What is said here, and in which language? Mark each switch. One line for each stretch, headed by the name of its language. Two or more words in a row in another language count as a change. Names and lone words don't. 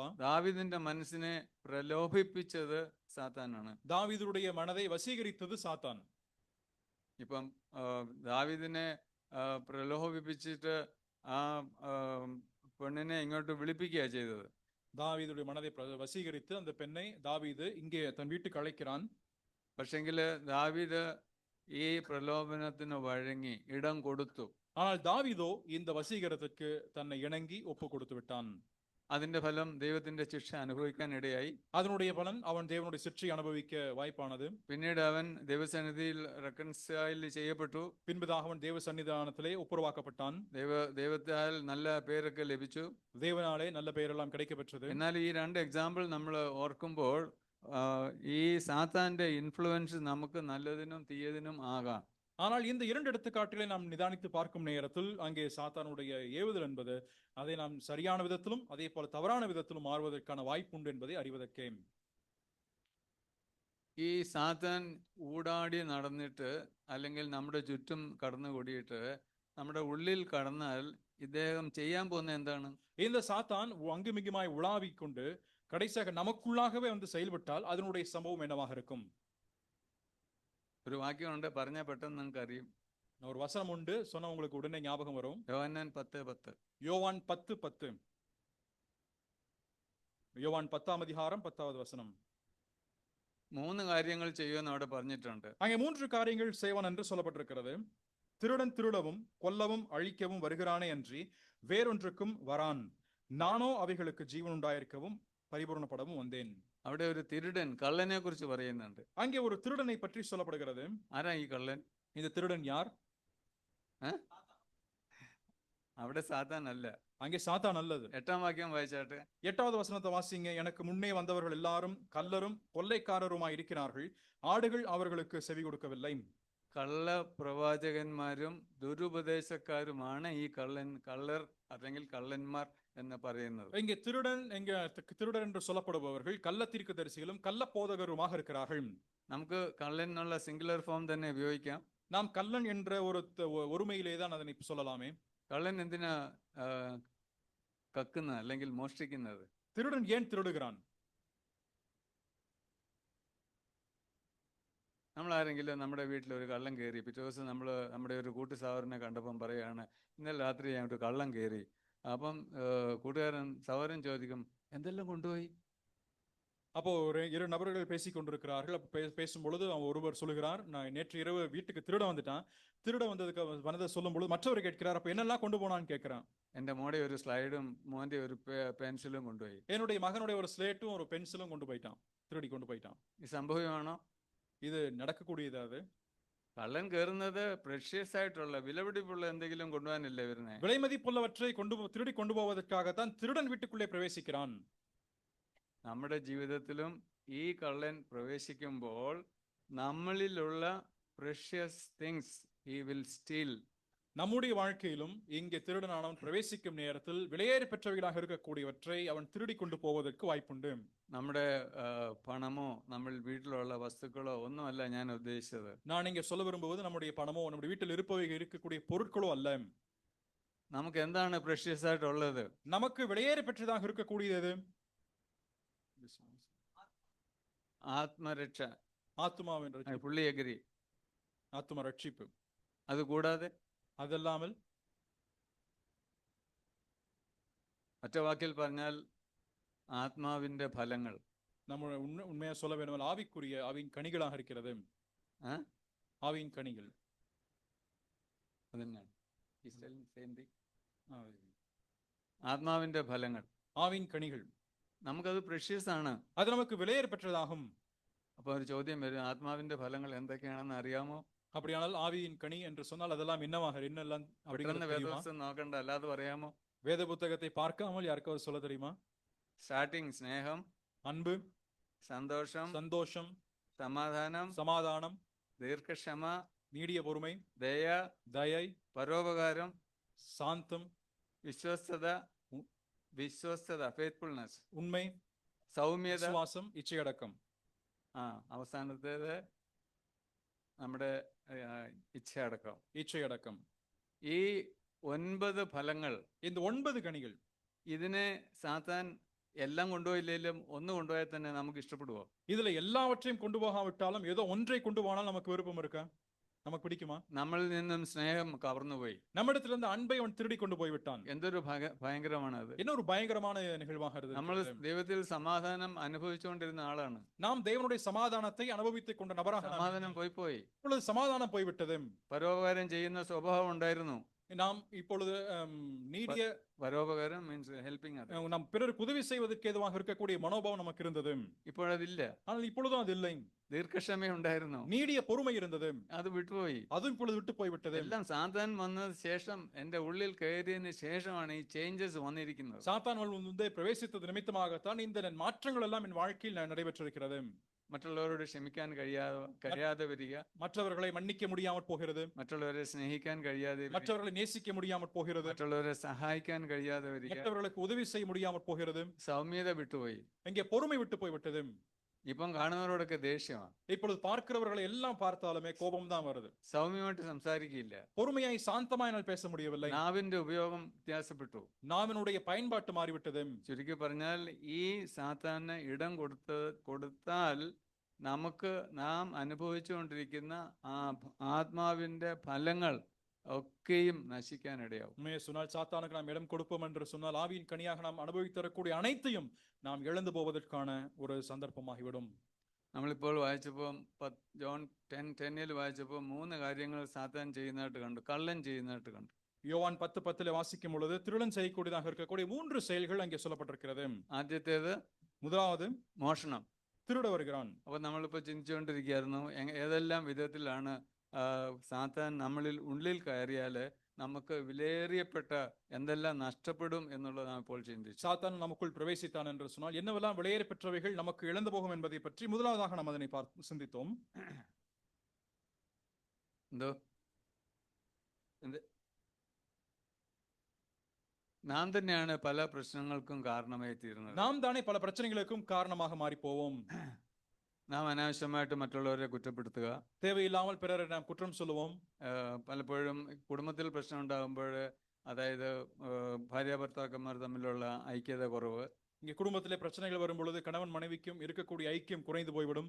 Malayalam: ദാവീദിന്റെ മനസ്സിനെ പ്രലോഭിപ്പിച്ചത് സാത്താനാണ്.
Tamil: தாவீதுடைய மனதை வசீகரித்தது சாத்தான்.
Malayalam: ഇപ്പം ദാവീദിനെ പ്രലോഭിപ്പിച്ചിട്ട് ആ പെണ്ണിനെ ഇങ്ങോട്ട് വിളിപ്പിക്കുക ചെയ്തത്.
Tamil: தாவீதுடைய மனதை வசீகரித்து அந்த பெண்ணை தாவீது இங்கே தன் வீட்டுக்கு அழைக்கிறான்.
Malayalam: പക്ഷെങ്കിൽ ദാവീദ് ഈ പ്രലോഭനത്തിന് വഴങ്ങി ഇടം കൊടുത്തു.
Tamil: ஆனால் தாவீதோ இந்த வசீகரத்துக்கு தன்னை இணங்கி ஒப்பு கொடுத்து விட்டான்.
Malayalam: അതിന്റെ ഫലം ദൈവത്തിന്റെ ശിക്ഷ അനുഭവിക്കാൻ ഇടയായി.
Tamil: அதனுடைய பலன் அவன் தேவனுடைய சிற்றை அனுபவிக்க வாய்ப்பானது.
Malayalam: പിന്നീട് അവൻ ദൈവസന്നിധിയിൽ റെക്കൺസൈൽ ചെയ്യപ്പെട്ടു.
Tamil: பின்பதாக அவன் தேவ சன்னிதானத்திலே ஒப்புரவாக்கப்பட்டான்.
Malayalam: ദൈവത്താൽ നല്ല പേരൊക്കെ ലഭിച്ചു.
Tamil: தேவனாலே நல்ல பெயரெல்லாம் கிடைக்கப்பெற்றது.
Malayalam: എന്നാൽ ഈ രണ്ട് എക്സാമ്പിൾ നമ്മൾ ഓർക്കുമ്പോൾ ഈ സാത്താന്റെ ഇൻഫ്ലുവൻസ് നമുക്ക് നല്ലതിനും തീയതിനും ആകാം.
Tamil: ஆனால் இந்த இரண்டு எடுத்துக்காட்டுகளை நாம் நிதானித்து பார்க்கும் நேரத்தில் அங்கே சாத்தானுடைய ஏவுதல் என்பது அதை நாம் சரியான விதத்திலும் அதே போல தவறான விதத்திலும் மாறுவதற்கான வாய்ப்பு உண்டு என்பதை அறிவதற்கே.
Malayalam: ഈ സാത്താൻ ഊടാടി നടന്നിട്ട് അല്ലെങ്കിൽ നമ്മുടെ ചുറ്റും കടന്നുകൂടിയിട്ട് നമ്മുടെ ഉള്ളിൽ കടന്നാൽ ഇദ്ദേഹം ചെയ്യാൻ പോകുന്ന എന്താണ്?
Tamil: இந்த சாத்தான் அங்குமிங்குமாய் உலாவிக் கொண்டு கடைசியாக நமக்குள்ளாகவே வந்து செயல்பட்டால் அதனுடைய சம்பவம் என்னவாக இருக்கும்?
Malayalam: ഒരു വാക്യമുണ്ട്, പറഞ്ഞാൽ പെട്ടെന്ന് നിങ്ങൾക്ക് അറിയും.
Tamil: ஒரு வசனம் உண்டு, சொன்ன உங்களுக்கு உடனே ஞாபகம் வரும்.
Malayalam: യോഹന്നാൻ 10:10.
Tamil: யோவான் 10:10. யோவான் 10ஆம் அதிகாரம் 10வது வசனம்.
Malayalam: 3 കാര്യങ്ങൾ ചെയ്യുമെന്ന് അവിടെ പറഞ്ഞിട്ടുണ്ട്.
Tamil: அங்கே 3 காரியங்கள் செய்வான் என்று சொல்லப்பட்டிருக்கிறது. திருடன் திருடவும் கொல்லவும் அழிக்கவும் வருகிறானே அன்றி வேறொன்றுக்கும் வரான். நானோ அவைகளுக்கு ஜீவன் உண்டாயிருக்கவும் பரிபூரணப்படவும் வந்தேன்.
Malayalam: അവിടെ ഒരു തിരുടൻ, കള്ളനെ കുറിച്ച് പറയുന്നുണ്ട്.
Tamil: அங்கே ஒரு திருடனை பற்றி சொல்லப்படுகிறது.
Malayalam: ആരാ ഈ കള്ളൻ?
Tamil: இந்த திருடன் யார்?
Malayalam: അവിടെ സാത്താൻ അല്ല,
Tamil: அங்கே சாத்தான் அல்லது.
Malayalam: 8ஆம் വാക്യം വായിച്ചാട്ടെ.
Tamil: 8வது வசனத்தை வாசிங்க. எனக்கு முன்னே வந்தவர்கள் எல்லாரும் கல்லரும் கொள்ளைக்காரருமாய் இருக்கிறார்கள், ஆடுகள் அவர்களுக்கு செவி கொடுக்கவில்லை.
Malayalam: കള്ള പ്രവാചകന്മാരും ദുരുപദേശക്കാരുമാണ് ഈ കള്ളർ അല്ലെങ്കിൽ കള്ളന്മാർ എന്ന് പറയുന്നത്.
Tamil: இங்கே திருடன் என்று சொல்லப்படுபவர்கள் கள்ள தீர்க்கதரிசிகளும் கள்ள போதகருமாக இருக்கிறார்கள்.
Malayalam: നമുക്ക് കള്ളൻ എന്നുള്ള
English: singular form
Malayalam: തന്നെ ഉപയോഗിക്കാം.
Tamil: நாம் கள்ளன் என்ற ஒரு ஒருமையிலே தான் அதனை சொல்லலாமே.
Malayalam: കള്ളൻ എന്തിനാ കക്കുന്നത് അല്ലെങ്കിൽ മോഷ്ടിക്കുന്നത്?
Tamil: திருடன் ஏன் திருடுகிறான்?
Malayalam: നമ്മൾ ആരെങ്കിലും നമ്മുടെ വീട്ടിൽ ഒരു കള്ളം കയറി, പിറ്റേ ദിവസം നമ്മുടെ ഒരു കൂട്ടു സഹോദരനെ കണ്ടപ്പം പറയാണ്, ഇന്നലെ രാത്രി ഞാൻ ഒരു കള്ളം കയറി. അപ്പം സഹോദരൻ ചോദിക്കും, എന്തെല്ലാം കൊണ്ടുപോയി?
Tamil: அப்போ இரு நபர்கள் பேசிக் கொண்டிருக்கிறார்கள். பேசும் பொழுது ஒருவர் சொல்லுகிறார், நான் நேற்று இரவு வீட்டுக்கு திருட வந்துட்டான். திருட வந்ததை சொல்லும் பொழுது மற்றவர் கேட்கிறார், அப்ப என்னெல்லாம் கொண்டு போனான்னு கேட்கிறான்.
Malayalam: എന്റെ മോടെ ഒരു സ്ലൈഡും മോന്റെ ഒരു പെൻസിലും കൊണ്ടുപോയി.
Tamil: என்னுடைய மகனுடைய ஒரு ஸ்லேட்டும் ஒரு பென்சிலும் கொண்டு போயிட்டான், திருடி கொண்டு போயிட்டான்.
Malayalam: ഈ സംഭവമാണോ?
Tamil: இது நடக்கக்கூடியது. அது
Malayalam: കള്ളൻ കയറുന്നത് പ്രഷ്യസ് ആയിട്ടുള്ള വിലപിടിപ്പുള്ള എന്തെങ്കിലും കൊണ്ടുപോകാനല്ലേ വരുന്നത്?
Tamil: விலைமதிப்புள்ளவற்றை திருடி கொண்டு போவதற்காகத்தான் திருடன் வீட்டுக்குள்ளே பிரவேசிக்கிறான்.
Malayalam: നമ്മുടെ ജീവിതത്തിലും ഈ കള്ളൻ പ്രവേശിക്കുമ്പോൾ നമ്മളിലുള്ള
English: precious things he will steal.
Tamil: நம்முடைய வாழ்க்கையிலும் இங்கே திருடனானவன் பிரவேசிக்கும் நேரத்தில் விலையேற பெற்றவைகளாக இருக்கக்கூடியவற்றை அவன் திருடி கொண்டு போவதற்கு வாய்ப்புண்டு.
Malayalam: നമ്മുടെ പണമോ നമ്മൾ വീട്ടിലുള്ള വസ്തുക്കളോ ഒന്നുമല്ല ഞാൻ ഉദ്ദേശിച്ചത്.
Tamil: நான் இங்கே சொல்ல விரும்புவது நம்முடைய பணமோ நம்முடைய வீட்டில் இருக்கக்கூடிய பொருட்களோ அல்ல.
Malayalam: നമുക്ക് എന്താണ് പ്രഷ്യസ് ആയിട്ടുള്ളത്?
Tamil: நமக்கு விலையேற பெற்றதாக இருக்கக்கூடியது
Malayalam: ആത്മരക്ഷ,
Tamil: ஆத்மாவின்
Malayalam: പുള്ളി എഗ്രി,
Tamil: ஆத்ம ரட்சிப்பு.
Malayalam: അത് കൂടാതെ
Tamil: അതല്ലാமல்
Malayalam: ഒറ്റ വാക്കിൽ പറഞ്ഞാൽ ആത്മാവിന്റെ ഫലങ്ങൾ.
Tamil: நம்ம உண்மையா சொல்ல வேண்டுமானால் ஆவியின் கனிகளாக இருக்கிறது. ஆவியின் கனிகள்
Malayalam: അതന്നെയാണ് ആത്മാവിന്റെ ഫലങ്ങൾ,
Tamil: ஆவியின் கனிகள்.
Malayalam: നമുക്കത് പ്രഷ്യസ് ആണ്,
Tamil: அது நமக்கு விலையேற பெற்றதாகும்.
Malayalam: അപ്പൊ ഒരു ചോദ്യം വരും, ആത്മാവിന്റെ ഫലങ്ങൾ എന്തൊക്കെയാണെന്ന് അറിയാമോ?
Tamil: அப்படியானால் ஆவியின் கனி என்று சொன்னால் அதெல்லாம் என்னெல்லாம்
Malayalam: വേദപുസ്തകം നോക്കണ്ട, അല്ലാതെ പറയാമോ?
Tamil: வேத புத்தகத்தை பார்க்காமல் யாருக்காவது சொல்ல தெரியுமா?
Malayalam: സ്റ്റാർട്ടിങ് സ്നേഹം,
Tamil: அன்பு, சந்தோஷம், சமாதானம்,
Malayalam: ദീർഘക്ഷമ,
Tamil: நீடிய பொறுமை,
Malayalam: ദയ, പരോപകാരം,
Tamil: சாந்தம்,
Malayalam: വിശ്വസ്തത, ഫെയ്ത്ത്ഫുൾനെസ്,
Tamil: உண்மை,
Malayalam: സൗമ്യത, വിശ്വാസം, ഇച്ഛയടക്കം. അവസാനത്തേത് നമ്മുടെ ഇച്ഛയടക്കം. ഈ 9 ഫലങ്ങൾ.
Tamil: இந்த 9 கனிகள்
Malayalam: ഇതിനെ സാത്താൻ എല്ലാം കൊണ്ടുപോയില്ലെങ്കിലും ഒന്ന് കൊണ്ടുപോയാൽ തന്നെ നമുക്ക് ഇഷ്ടപ്പെടുവോ?
Tamil: இதுல எல்லாவற்றையும் கொண்டு போகாவிட்டாலும் ஏதோ ஒன்றை கொண்டு போனால் நமக்கு விருப்பம் இருக்கா? நமக்கு பிடிக்குமா?
Malayalam: നമ്മളിൽ നിന്നും സ്നേഹം കവർന്നുപോയി.
Tamil: நம்மிடத்திலிருந்து அன்பை அவன் திருடி கொண்டு போய் விட்டான்.
Malayalam: എന്തൊരു ഭയങ്കരമാണ് അത്.
Tamil: என்ன ஒரு பயங்கரமான நிகழ்வாக
Malayalam: നമ്മൾ
Tamil: இருக்கிறது.
Malayalam: ദൈവത്തിൽ സമാധാനം അനുഭവിച്ചുകൊണ്ടിരുന്ന ആളാണ്.
Tamil: நாம் தேவனுடைய சமாதானத்தை அனுபவித்துக் கொண்ட நபராக நாம்
Malayalam: സമാധാനം പോയി.
Tamil: இப்பொழுது சமாதானம் போய்விட்டது.
Malayalam: പരോപകാരം ചെയ്യുന്ന സ്വഭാവം ഉണ്ടായിരുന്നു.
Tamil: நாம் இப்பொழுது நீடிய
Malayalam: പരോപകാരം
English: means helping
Malayalam: അത്.
Tamil: நாம் பிறருக்கு உதவி செய்வதற்கு ஏதுவாக இருக்கக்கூடிய மனோபாவம் நமக்கு இருந்தது.
Malayalam: ഇപ്പോഴതില്ല.
Tamil: ஆனால் இப்பொழுதும் அது இல்லை.
Malayalam: ദീർഘക്ഷമ ഉണ്ടായിരുന്നു.
Tamil: நீடிய பொறுமை இருந்தது.
Malayalam: അത് വിട്ടുപോയി.
Tamil: அதுவும் இப்பொழுது விட்டு போய்விட்டது.
Malayalam: എല്ലാം സാത്താൻ വന്നതിന് ശേഷം എന്റെ ഉള്ളിൽ കയറിയതിന് ശേഷമാണ് ഈ ചേഞ്ചസ് വന്നിരിക്കുന്നത്.
Tamil: சாத்தான் வந்து பிரவேசித்தது நிமித்தமாகத்தான் இந்த மாற்றங்கள் எல்லாம் என் வாழ்க்கையில் நடைபெற்றிருக்கிறது.
Malayalam: മറ്റുള്ളവരോട് ക്ഷമിക്കാൻ കഴിയാതെ വരിക,
Tamil: மற்றவர்களை மன்னிக்க முடியாமல் போகிறது,
Malayalam: മറ്റുള്ളവരെ സ്നേഹിക്കാൻ കഴിയാതെ വരിക,
Tamil: மற்றவர்களை நேசிக்க முடியாமல் போகிறது,
Malayalam: മറ്റുള്ളവരെ സഹായിക്കാൻ കഴിയാതെ വരിക,
Tamil: மற்றவர்களுக்கு உதவி செய்ய முடியாமல் போகிறது.
Malayalam: സൗമ്യത വിട്ടുപോയി.
Tamil: இங்கே பொறுமை விட்டு போய்விட்டது.
Malayalam: ഇപ്പം കാണുന്നവരോടൊക്കെ ദേഷ്യമാണ്.
Tamil: இப்பொழுது பார்க்கிறவர்களை எல்லாம் பார்த்தாலுமே கோபம் தான் வருது.
Malayalam: സൗമ്യമായിട്ട് സംസാരിക്കില്ല.
Tamil: பொறுமையாய் சாந்தமாய் நான் பேச முடியவில்லை.
Malayalam: നാവിന്റെ ഉപയോഗം വ്യത്യാസപ്പെട്ടു.
Tamil: നാവിനുடைய பயன்பாட்டு മാറിവിട്ടது.
Malayalam: ചുരുക്കി പറഞ്ഞാൽ ഈ സാത്താന് ഇടം കൊടുത്താൽ നമുക്ക് നാം അനുഭവിച്ചുകൊണ്ടിരിക്കുന്ന ആ ആത്മാവിന്റെ ഫലങ്ങൾ ഒക്കെയും നശിക്കാനിടയാവും.
Tamil: உண்மையை சொன்னால் சாத்தானுக்கு நாம் இடம் கொடுப்போம் என்று சொன்னால் ஆவியின் கனியாக நாம் அனுபவித்தரக்கூடிய அனைத்தையும் நாம் இழந்து போவதற்கான ஒரு சந்தர்ப்பமாகிவிடும்.
Malayalam: നമ്മളിപ്പോൾ വായിച്ചപ്പോൾ ജോൺ 10:10 വായിച്ചപ്പോൾ 3 കാര്യങ്ങൾ സാത്താൻ ചെയ്യുന്നതായിട്ട് കണ്ടു, കള്ളൻ ചെയ്യുന്നതായിട്ട് കണ്ടു.
Tamil: யோவான் 10:10 வாசிக்கும் பொழுது திருடன் செய்யக்கூடியதாக இருக்கக்கூடிய 3 செயல்கள் அங்கே சொல்லப்பட்டிருக்கிறது.
Malayalam: ആദ്യത്തേത്
Tamil: முதலாவது
Malayalam: മോഷണം.
Tamil: திருட வருகிறான்.
Malayalam: അപ്പൊ നമ്മളിപ്പോ ചിന്തിച്ചുകൊണ്ടിരിക്കുകയായിരുന്നു ഏതെല്ലാം വിധത്തിലാണ് സാത്താൻ ഉള്ളിൽ കയറിയാല് നമുക്ക് വിലയേറിയപ്പെട്ട എന്തെല്ലാം നഷ്ടപ്പെടും എന്നുള്ളത് നാം ഇപ്പോൾ ചിന്തിച്ചു.
Tamil: சாத்தான் நமக்குள் பிரவேசித்தான் என்று சொன்னால் என்னவெல்லாம் விலையேற பெற்றவைகள் நமக்கு இழந்து போகும் என்பதை பற்றி முதலாவதாக நாம் அதனை சிந்தித்தோம்.
Malayalam: എന്തോ നാം തന്നെയാണ് പല പ്രശ്നങ്ങൾക്കും കാരണമായി തീരുന്നത്.
Tamil: நாம் தானே பல பிரச்சனைகளுக்கும் காரணமாக மாறி போவோம்.
Malayalam: നാം അനാവശ്യമായിട്ട് മറ്റുള്ളവരെ കുറ്റപ്പെടുത്തുക,
Tamil: தேவையில்லாமல் பிறரை நாம் குற்றம் சொல்லுவோம்.
Malayalam: പലപ്പോഴും കുടുംബത്തിൽ പ്രശ്നം ഉണ്ടാകുമ്പോൾ, അതായത് ഭാര്യ ഭർത്താക്കന്മാർ തമ്മിലുള്ള ഐക്യത കുറവ്,
Tamil: இங்கே குடும்பத்திலே பிரச்சனைகள் வரும் பொழுது கணவன் மனைவிக்கும் இருக்கக்கூடிய ஐக்கியம் குறைந்து போய்விடும்.